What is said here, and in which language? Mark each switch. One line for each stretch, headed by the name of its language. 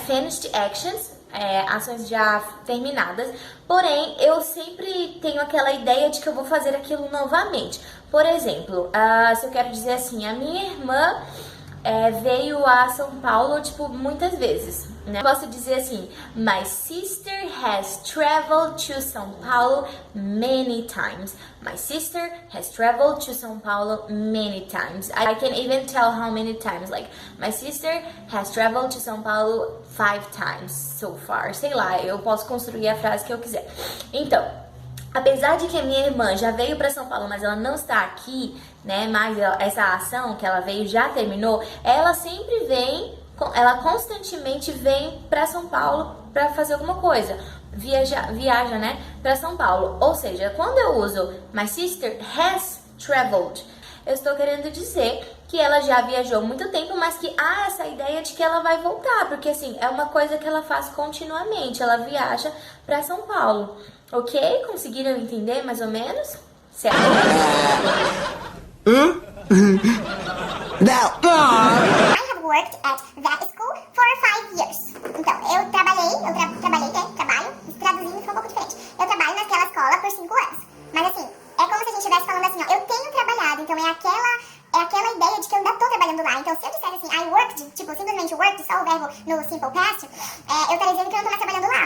English: Finished actions,
Portuguese: ações já terminadas, porém eu sempre tenho aquela ideia de que eu vou fazer aquilo novamente. Por exemplo, se eu quero dizer assim, a minha irmã veio a São Paulo, tipo, muitas vezes, né? Posso dizer assim,
English: my sister has traveled to São Paulo many times. My sister has traveled to São Paulo many times. I can even tell how many times, like, my sister has traveled to São Paulo 5 times so far.
Portuguese: Sei lá, eu posso construir a frase que eu quiser. Então, apesar de que a minha irmã já veio para São Paulo, mas ela não está aqui, né? Mas essa ação que ela veio já terminou, ela sempre vem, ela constantemente vem para São Paulo para fazer alguma coisa. Viaja, né? Para São Paulo. Ou seja, quando eu uso
English: my sister has traveled,
Portuguese: eu estou querendo dizer que ela já viajou muito tempo, mas que há essa ideia de que ela vai voltar, porque assim, é uma coisa que ela faz continuamente, ela viaja para São Paulo. Ok? Conseguiram entender mais ou menos? Certo?
English: I have worked at that school for 5 years.
Portuguese: Então, eu trabalhei, trabalho, traduzindo foi um pouco diferente. Eu trabalho naquela escola por 5 anos. Mas assim, é como se a gente estivesse falando assim, ó, eu tenho trabalhado, então é aquela ideia de que eu ainda tô trabalhando lá. Então, se eu dissesse assim,
English: I worked,
Portuguese: tipo, simplesmente worked, só o verbo no simple past, eu estaria dizendo que eu não tô mais trabalhando lá.